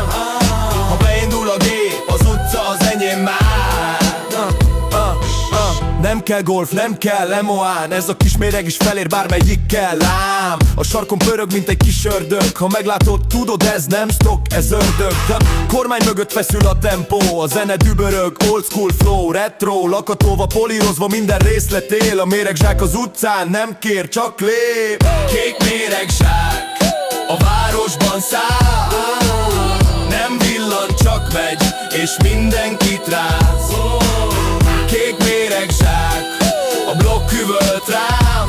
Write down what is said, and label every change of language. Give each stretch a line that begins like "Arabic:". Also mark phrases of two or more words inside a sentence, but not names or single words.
Hungarian: Ha beindul a gép, az utca az enyém már. Nem kell golf, nem kell lemoán, ez a kis méreg is felér bármelyikkel lám. A sarkon pörög, mint egy kis ördög, ha meglátod, tudod, ez nem stock, ez ördög. Kormány mögött feszül a tempó, a zene dübörög,
English: old school flow,
Hungarian: retro, lakatolva, polírozva, minden részlet él. A méregzsák az utcán nem kér, csak lép. Kék méregzsák a városban száll, nem villan, csak megy, és mindenkit ráz. Kék méregzsák, a blokk üvölt rám.